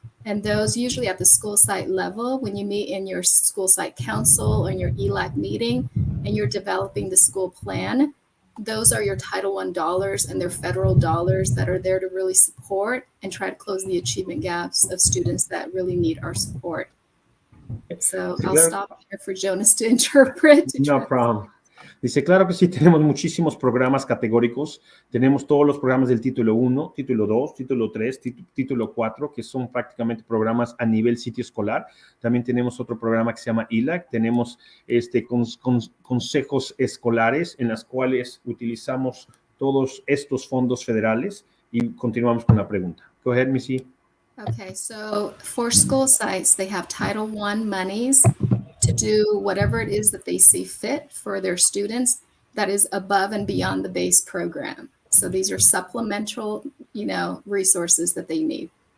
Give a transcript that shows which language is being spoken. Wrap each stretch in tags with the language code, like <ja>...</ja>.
<en>And those usually at the school site level, when you meet in your school site council or in your ELAC meeting and you're developing the school plan, those are your Title I dollars, and they're federal dollars that are there to really support and try to close the achievement gaps of students that really need our support. So I'll stop here for Jonas to interpret. No problem.</en> <es>Dice, claro que sí, tenemos muchísimos programas categóricos. Tenemos todos los programas del título 1, título 2, título 3, título 4, que son prácticamente programas a nivel sitio escolar. También tenemos otro programa que se llama ELAC. Tenemos consejos escolares en las cuales utilizamos todos estos fondos federales y continuamos con la pregunta.</es> <en>Go ahead, Missy. Okay, so for school sites, they have Title I monies to do whatever it is that they see fit for their students that is above and beyond the base program. So these are supplemental, resources that they need.</en>